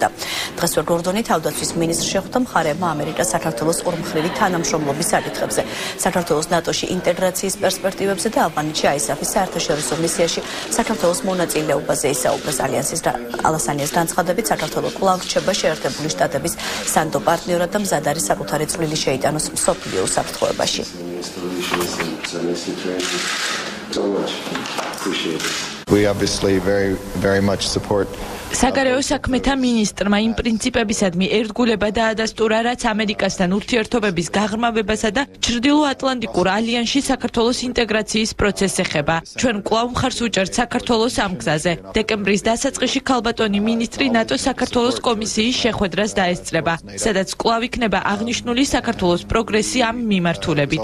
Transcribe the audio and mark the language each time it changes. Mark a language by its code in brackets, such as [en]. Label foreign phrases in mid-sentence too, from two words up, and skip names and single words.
[ka] დღესვე გორდონი თავდაცვის მინისტრს შეხვდა მხარეებმა ამერიკას საქართველოს ორმხრივი თანამშრომლობის საკითხებზე, საქართველოს ნატოში ინტეგრაციის პერსპექტივებზე და ავღანეთში აისაფის საერთაშორისო მისიაში საქართველოს მონაწილეობაზე ისაუბრეს. ალასანიას განცხადებით, საქართველო კვლავ რჩება შეერთებული შტატების სანდო პარტნიორად და მზად არის საკუთარი წვლილი შეიტანოს მსოფლიო უსაფრთხოებაში. [en] We obviously very much support [ka] საგარეო საქმეთა მინისტრმა იმ პრინციპებისადმი ერთგულება დაადასტურა, რაც ამერიკასთან ურთიერთობების გაღრმავებასა და ჩრდილოატლანტიკურ ალიანსში საქართველოს ინტეგრაციის პროცესს ეხება. ჩვენ კვლავ მხარს უჭერთ საქართველოს ამ გზაზე. დეკემბრის დასაწყისში ქალბატონი მინისტრი ნატოს საქართველოს კომისიის შეხვედრას დაესწრება, სადაც კვლავ იქნება აღნიშნული საქართველოს პროგრესი ამ მიმართულებით.